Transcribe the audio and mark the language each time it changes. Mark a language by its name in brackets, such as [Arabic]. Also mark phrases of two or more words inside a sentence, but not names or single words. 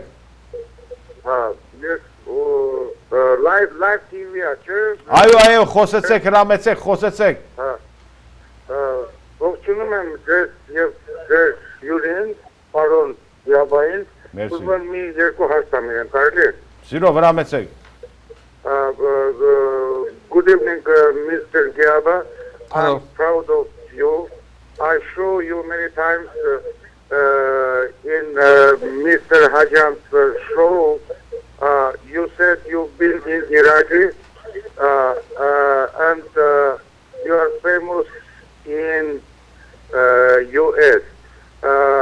[Armenian] Հա, ես [English] live TV- [Armenian] ա, չէ։ Այո, խոսեցեք, հրամեցեք, խոսեցեք։ Հա։ Ողջունում եմ ձեզ եւ ձեր հյուրին, պարոն Giabային։ Մերսի։ Ուզում եմ մի երկու հարց տամ իրեն, կարելի է։ Սիրով հրամեցեք։ [English] Good evening, Mr. Giaba. Hello. I'm proud of you. I show you many times in Mr. Hajian's show. You said you've been in Iraq and you are famous in U.S.